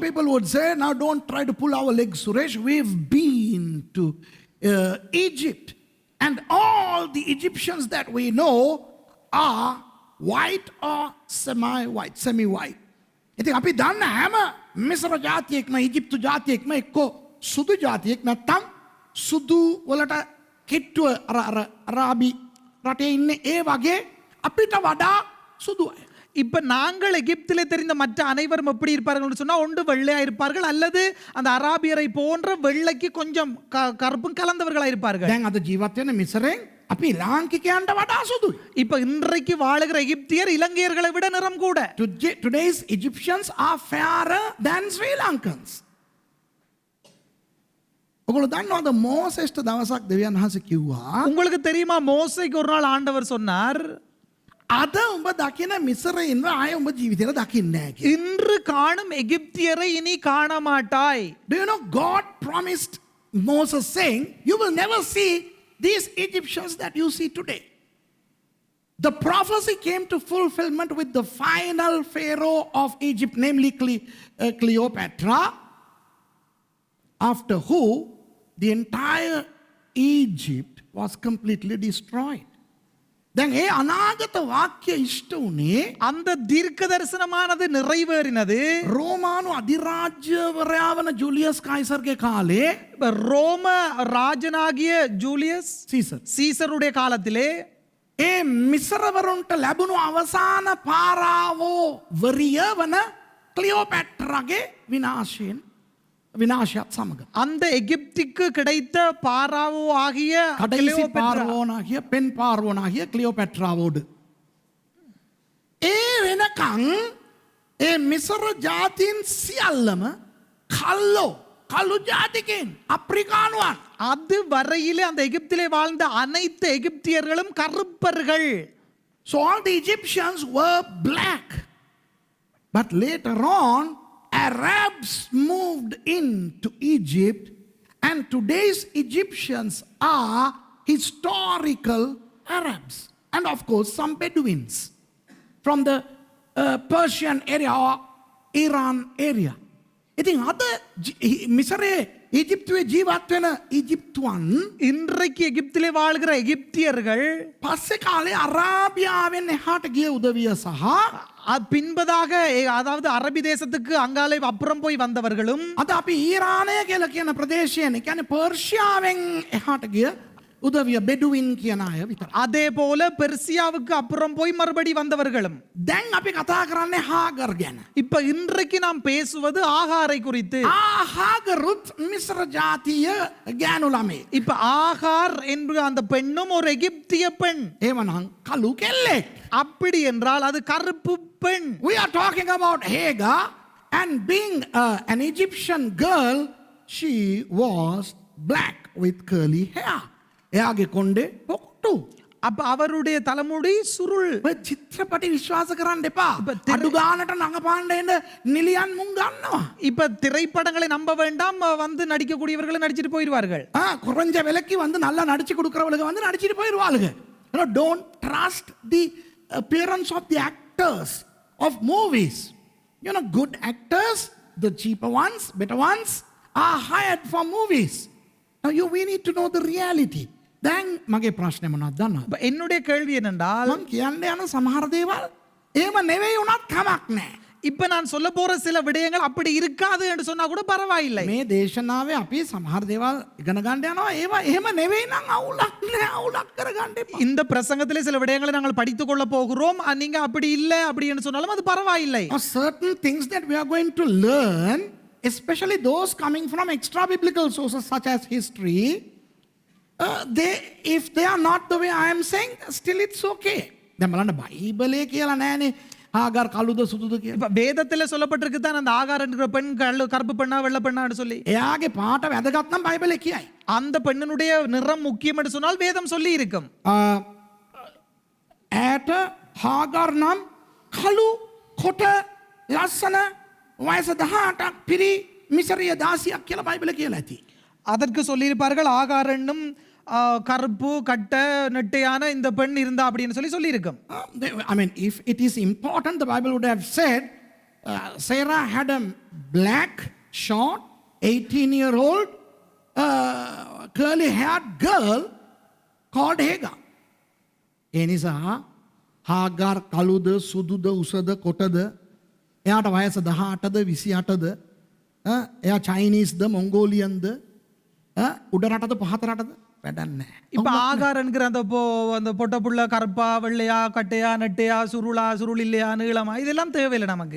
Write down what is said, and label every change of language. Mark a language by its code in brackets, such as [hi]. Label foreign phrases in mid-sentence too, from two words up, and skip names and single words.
[en] Some people would say, now don't try to pull our legs, Suresh. We've been to Egypt, and all the Egyptians that we know are white or semi-white. [si] ඉතින් අපි දන්න හැම මිසර ජාතියෙක්ම ඊජිප්තු ජාතියෙක්ම එක්කෝ සුදු ජාතියෙක් නැත්තම් සුදු වලට කිට්ටුව අරාබි රටේ ඉන්නේ ඒ වගේ අපිට වඩා සුදු අය. [ta] இப்ப நாங்கள் எகிப்திலே தெரிந்த மற்ற அனைவரும் எப்படி இருப்பார்கள் சொன்னா ஒன்று வெள்ளையா இருப்பார்கள் அல்லது அந்த அராபியரை போன்ற வெள்ளைக்கு கொஞ்சம் கருப்பும் கலந்தவர்களா இருப்பார்கள். [si] දැන් අද ජීවත් වෙන මිසරෙන් අපි ලාංකිකයන්ට වඩා සුදුයි. [ta] இப்ப இன்றைக்கு வாழுகிற எகிப்தியர் இலங்கையர்களை விட நிறம் கூட. [en] Today's Egyptians are fairer than Sri Lankans. [si] ඔගොල්ලෝ දන්නවද මෝසෙස්ට දවසක් දෙවියන් වහන්සේ කිව්වා [ta] உங்களுக்கு தெரியுமா மோசேக்கு ஒரு நாள் ஆண்டவர் சொன்னார், [si] අද උඹ දකින මිසරයින්ව ආය උඹ ජීවිතේට දකින්නේ නැහැ කියලා. [ta] இன்று காணும் எகிப்தியரை இனி காண மாட்டாய். [en] Do you know God promised Moses saying you will never see these Egyptians that you see today. The prophecy came to fulfillment with the final Pharaoh of Egypt, namely Cleopatra, after who the entire Egypt was completely destroyed. [si] දැන් ඒ අනාගත වාක්‍ය ඉෂ්ට වුණේ [ta] அந்த தீர்க்க தரிசனமானது நிறைவேறினது [si] රෝමානු අධිරාජ්‍යවරයා වන ජුලියස් කයිසර්ගේ කාලේ. [ta] ரோம ராஜனாகிய ஜூலியஸ் சீசருடைய காலத்திலே [si] ඒ මිසරවරුන්ට ලැබුණු අවසාන පාරාවෝ වරිය වන ක්ලියෝපැට්‍රාගේ විනාශයත් සමග [ta] அந்த எகிப்துக்கு கிடைத்த பாராவோ ஆகிய [si] කඩලිසි පාරවෝනාகிய පෙන් පාරවෝනාகிய ක්ලියෝපැට්‍රාවෝඩ ඒ වෙනකං ඒ මිසර ජාතීන් සියල්ලම කළු ජාතිකයන් අප්‍රිකානුවන්. [ta] அது வரையிலே அந்த எகிப்திலே வாழ்ந்த அனைத்து எகிப்தியர்களும் கருப்பர்கள். [en] So all the Egyptians were black. But later on, Arabs moved into Egypt, and today's Egyptians are historical Arabs. And of course, some Bedouins from the Persian area or Iran area. [si] ඉතින් අද මිසරේ ඊජිප්තුවේ ජීවත් වෙන ඊජිප්තුවන් [ta] இன்றைக்கு எகிப்திலே வாழ்கிற எகிப்தியர்கள் [si] පස්සේ කාලේ අරාබියාවෙන් එහාට ගිය උදවිය සහ [ta] பின்பதாக அதாவது அரபி தேசத்துக்கு அங்காலே அப்புறம் போய் வந்தவர்களும் [si] අද අපි ඊරානය කියලා කියන ප්‍රදේශයෙන්, ඒ කියන්නේ පර්ෂියාවෙන් එහාට ගිය උදවිය බෙඩුවින් කියන අය විතර. [ta] அதே போல பெர்சியாவுக்கு அப்புறம் போய் மறுபடி வந்தவர்களும். [si] දැන් අපි කතා කරන්නේ හාගර් ගැන. [ta] இப்ப இன்றைக்கு நாம் பேசுவது ஆகாரை குறித்து. [si] හාගරුත් මිස්ර ජාතිය ගෑනු ළමේ. [ta] இப்ப ஆகார் என்ற அந்த பெண்ணும் ஒரு எகிப்திய பெண். [si] ඒවනම් කළු කෙල්ලෙක්. [ta] அப்படி என்றால் அது கருப்பு பெண். [en] We are talking about Hagar, and being an Egyptian girl, she was black with curly hair. [si] එයාගේ කොණ්ඩේ පොක්ටු. [ta] அப்ப அவருடைய தலைமுடி சுருள். [si] ඔය චිත්‍රපටි විශ්වාස කරන්න එපා. තිර- අඩු ගානට නඟපාන්න එන නිලියන් මුන් ගන්නවා. [ta] இப்ப திரைப்படங்களை நம்ப வேண்டாம், வந்து நடிக்கக்கூடியவர்களும் நடிச்சிட்டு போயிடுவார்கள். குறைஞ்ச விலைக்கு வந்து நல்லா நடிச்சு கொடுக்கறவளுக்கு வந்து நடிச்சிட்டு போயிடுவாளுங்க. [en] You know, don't trust the appearance of the actors of movies. You know, good actors, the cheaper ones, better ones, are hired for movies. Now we need to know the reality. [si] දැන් මගේ ප්‍රශ්නේ මොනවද දන්නවද? [ta] இப்ப என்னுடைய கேள்வி என்னென்றால், [si] මම කියන්න යන සමහර දේවල් එහෙම නෙවෙයි උනත් කමක් නැහැ. [ta] இப்ப நான் சொல்ல போற சில விடயங்கள் அப்படி இருக்காது என்று சொன்னா கூட பரவாயில்லை. [si] මේ දේශනාවේ අපි සමහර දේවල් ඉගෙන ගන්න යනවා. ඒවා එහෙම නෙවෙයි නම් අවුලක් නෑ. අවුලක් කරගන්න එපා. [ta] இந்த பிரசங்கத்திலே சில விடயங்களை நாங்கள் படித்துக் கொள்ள போகிறோம். நீங்க அப்படி இல்லை அப்படி என்று சொன்னாலும் அது பரவாயில்லை. [en] Or certain things that we are going to learn, especially those coming from extra biblical sources such as history, if they are not the way I am saying, still it's okay. [si] දැන් බලන්න බයිබලයේ කියලා නෑනේ ආගාර කළුද සුදුද කියලා. [ta] இப்ப வேதத்துல சொல்லப்பட்டிருக்கு தான் அந்த ஆகார் என்கிற பெண் கருப்பு பெண்ணா வெள்ளை பெண்ணான்னு சொல்லி. [si] එයාගේ පාට වැදගත් නම් බයිබලයේ කියයි. [ta] அந்த பெண்ணினுடைய நிறம் முக்கியம் என்று சொன்னால் வேதம் சொல்லி இருக்கும். [si] ඈට හාගාර් නම් කළු කොට ලස්සන වයස 18ක් පිරි මිසරිය දාසියක් කියලා බයිබලයේ කියලා ඇති. [ta] அதற்கு சொல்லியிருப்பார்கள் ஆகார் என்னும் கருப்பு கட்ட நெட்டையான இந்த பெண் இருந்தா அப்படின்னு சொல்லி இருக்கும். [en] I mean, if it is important, the Bible would have said Sarah had a black, short, 18-year-old, curly-haired girl called Hagar. [si] ඒ නිසා හාගාර් කළුද සුදුද උසද කොටද එයාට වයස 18ද 28ද එයා චයිනීස්ද මොංගෝලියන්ද උඩ රටද පහත රටද වැඩක් නැහැ. [ta] இப்ப ஆகார் என்கிற அந்த பொட்ட புள்ள கருப்பா வெள்ளையா கட்டையா நெட்டையா சுருள் இல்லையா நீளமா இதெல்லாம் தேவையில்லை நமக்கு.